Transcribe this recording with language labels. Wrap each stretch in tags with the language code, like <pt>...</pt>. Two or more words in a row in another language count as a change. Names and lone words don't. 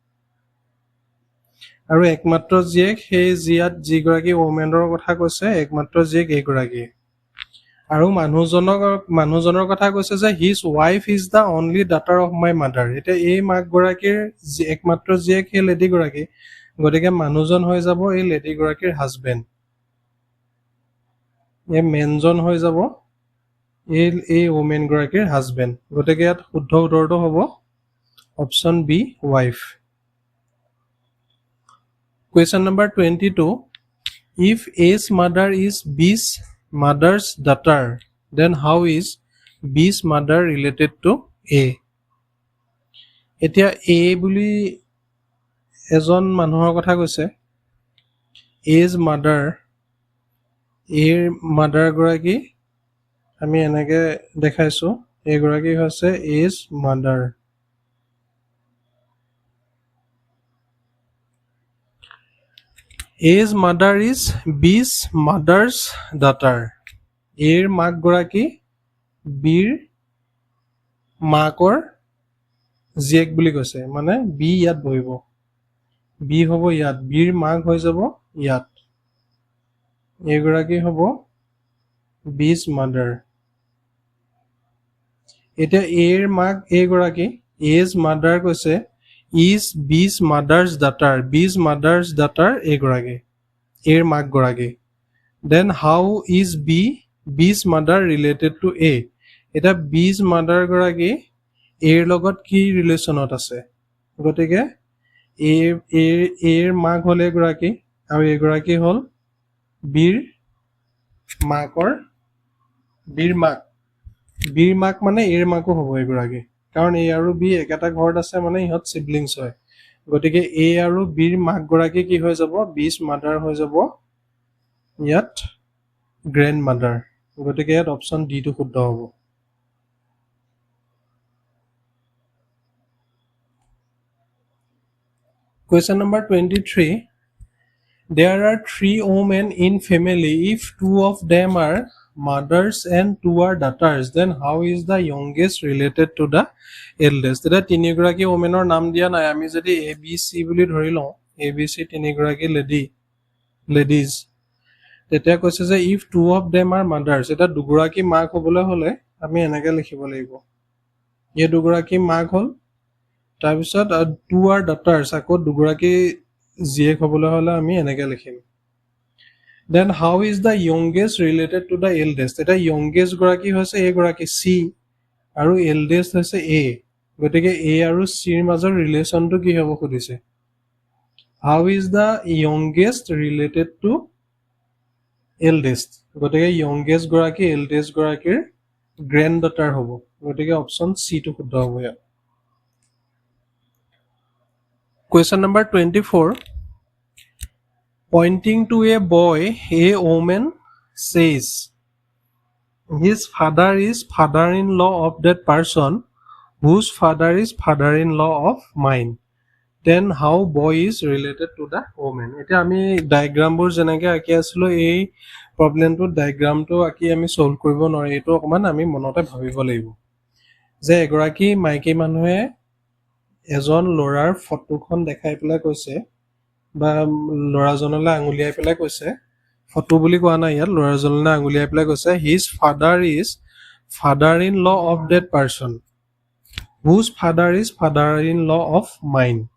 <as>আৰু একমাত্ৰ জীয়েক সেই যিগৰাকী ওমেনৰ কথা কৈছে একমাত্ৰ জীয়েক এইগৰাকী আৰু মানুহজনৰ কথা কৈছে যে</as> <en>his wife is the only daughter of my mother</en> <as>এতিয়া এই মাক গৰাকীৰ একমাত্ৰ জীয়েক সেই লেডি গৰাকী গতিকে মানুহজন হৈ যাব এই লেডি গৰাকীৰ হাজবেণ্ড এই মেনজন হৈ যাব এই ওমেন গৰাকীৰ হাজবেণ্ড গতিকে ইয়াত শুদ্ধ উত্তৰটো হ'ব</as> <en>option B wife Question number 22. If A's mother is B's mother's daughter, then how is B's mother related to A?</en> <as>এতিয়া A বুলি এজন মানুহৰ কথা কৈছে</as> <en>A's mother</en> <as>A'ৰ mother গৰাকী আমি এনেকে দেখাইছো এইগৰাকী হৈছে</as> <en>A's mother A's mother is B's mother's daughter.</en> <as>A'r মাক গৰাকী B'r মাকৰ জীয়েক বুলি কৈছে মানে B ইয়াত বহিব B হ'ব ইয়াত B'r মাক হৈ যাব ইয়াত এইগৰাকী হ'ব</as> <en>B's mother</en> <as>এতিয়া A'r মাক এইগৰাকী</as> <en>A's mother</en> <as>কৈছে</as> <en>is B's mother's daughter B's mother's daughter</en> <as>এইগৰাকী A'r মাক গৰাকী</as> <en>then how is B's mother related to A</en> <as>এটা</as> <en>B's mother</en> <as>গৰাকী A'r লগত কি ৰিলেশ্যনত আছে গতিকে A'r মাক হ'ল এইগৰাকী আৰু এইগৰাকী হ'ল B'r মাক মানে A'r মাকো হ'ব এইগৰাকী কাৰণ A আৰু B একেটা ঘৰত আছে মানে ইহঁত সিবলিংছ হয় গতিকে A আৰু B'r মাক গৰাকী কি হৈ যাব</as> <en>B's mother</en> <as>হৈ যাব ইয়াত</as> <en>grand mother</en> <as>গতিকে ইয়াত</as> <en>option D</en> <as>টো শুদ্ধ হ'ব</as> <en>Question number 23 There are 3 women in family if 2 of them are mothers and 2 are daughters then how is the youngest related to the eldest</en> <as>এটা তিনিগৰাকী ওমেনৰ নাম দিয়া নাই আমি যদি এ বি সি বুলি ধৰি লওঁ এ বি সি তিনিগৰাকী লেডিজ তেতিয়া কৈছে যে</as> <en>if 2 of them are mothers</en> <as>এটা দুগৰাকী মাক হ'বলৈ হ'লে আমি এনেকে লিখিব লাগিব এই দুগৰাকী মাক হ'ল তাৰপিছত</as> <en>2 are daughters</en> <as>আকৌ দুগৰাকী জীয়েক হ'বলৈ হ'লে আমি এনেকে লিখিম</as> <en>then how is the youngest related to the eldest</en> <as>এটা youngest গৰাকী হৈছে এই গৰাকী C আৰু eldest হৈছে A গতিকে A আৰু C ৰ মাজৰ ৰিলেশ্যনটো কি হ'ব খুদিছে</as> <en>how is the youngest related to eldest</en> <as>গতিকে youngest গৰাকী eldest গৰাকীৰ</as> <en>grand daughter</en> <as>হ'ব গতিকে</as> <en>option C</en> <as>টো শুদ্ধ হ'ব ইয়াত</as> <en>Question number 24 Pointing to a boy a woman says his father is father-in-law of that person whose father is father-in-law of mine then how boy is related to the woman</en> <as>এতিয়া আমি ডায়াগ্ৰামবোৰ যেনেকৈ আঁকি আছিলোঁ এই প্ৰব্লেমটো ডায়াগ্ৰামটো আঁকি আমি সলভ কৰিব নোৱাৰি এইটো অকমান আমি মনতে ভাবিব লাগিব যে এগৰাকী মাইকী মানুহে এজন ল'ৰাৰ ফটোখন দেখাই পেলাই কৈছে বা ল'ৰাজনলৈ আঙুলিয়াই পেলাই কৈছে ফটো বুলি কোৱা নাই ইয়াত ল'ৰাজনলৈ আঙুলিয়াই পেলাই কৈছে</as> <en>his father is father-in-law of that person whose father is father-in-law of mine</en>